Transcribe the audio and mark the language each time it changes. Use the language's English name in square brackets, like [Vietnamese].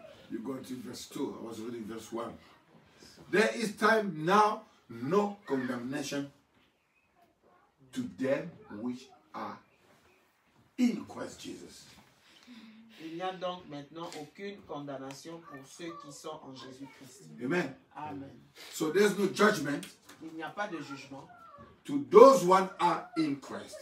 [English] You go to verse 2. I was reading verse 1. There is time now, no condemnation to them which are in Christ Jesus. [French] Il n'y a donc maintenant aucune condamnation pour ceux qui sont en Jésus-Christ. Amen. Amen. [English] So there's no judgment [French] Il n'y a pas de jugement [English] to those who are in Christ.